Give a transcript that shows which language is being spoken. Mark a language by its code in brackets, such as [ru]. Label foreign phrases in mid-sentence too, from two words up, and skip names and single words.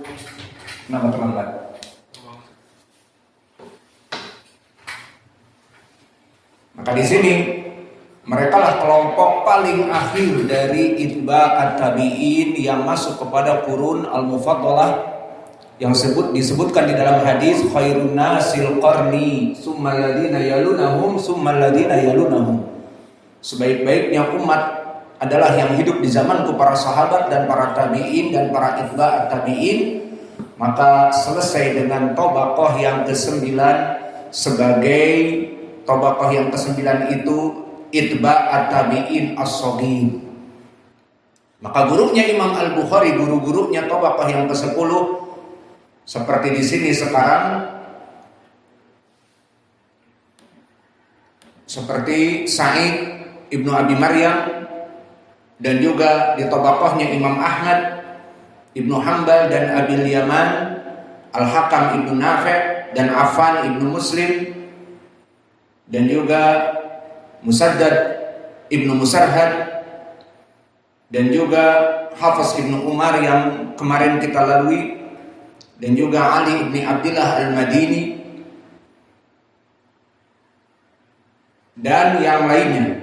[id] Nama terlambat. Maka di sini mereka lah kelompok paling akhir dari [ar] أتباع التابعين [id] yang masuk kepada [ar] القرون المفضلة [id] yang disebutkan di dalam hadis [ar] خير الناس قرني ثم الذين يلونهم ثم الذين يلونهم. [id] Sebaik-baiknya umat adalah yang hidup di zamanku para sahabat dan para tabi'in dan para [ar] أتباع التابعين. [id] Maka selesai dengan tabaqah yang ke-9 sebagai tabaqah yang ke-9 itu [ar] أتباع التابعين الصغير. [id] Maka gurunya Imam Al-Bukhari, guru-gurunya tabaqah yang ke-10 seperti di sini sekarang, seperti Sa'id ibnu Abi Maryam, dan juga di tabaqahnya Imam Ahmad, Ibnu Hanbal dan Abil Yaman, Al-Hakam ibnu Nafi' dan Affan ibnu Muslim, dan juga Musaddad ibnu Musarhad, dan juga Hafiz ibnu Umar yang kemarin kita lalui, dan juga Ali ibni Abdillah al-Madini, dan yang lainnya.